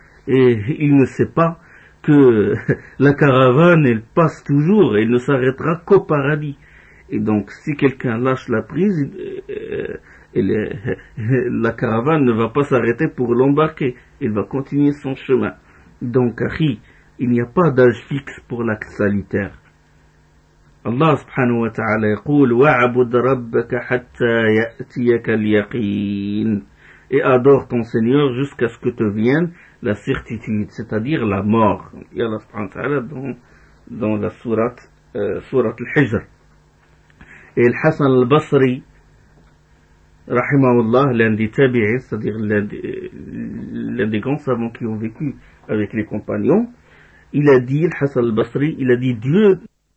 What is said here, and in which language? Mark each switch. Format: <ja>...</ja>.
<fr>Et il ne sait pas que la caravane, elle passe toujours et ne s'arrêtera qu'au paradis. Et donc, si quelqu'un lâche la prise, la caravane ne va pas s'arrêter pour l'embarquer. Il va continuer son chemin. Donc, Akhi, il n'y a pas d'âge fixe pour l'acte salutaire.</fr> <ar>Allah subhanahu wa ta'ala يقول وَعَبُدْ رَبَّكَ حَتَّى يَأْتِيَكَ الْيَقِينَ.</ar> <fr>Et adore ton Seigneur jusqu'à ce que te vienne la certitude, c'est-à-dire la mort. Et Allah subhanahu wa ta'ala dans la surat Al-Hijr. Et Al-Hasan Al-Basri, rahimahullah, l'un des tabi'is, c'est-à-dire l'un des grands savants qui ont vécu avec les compagnons, il a dit, Al-Hasan Al-Basri, il a dit Dieu...</fr>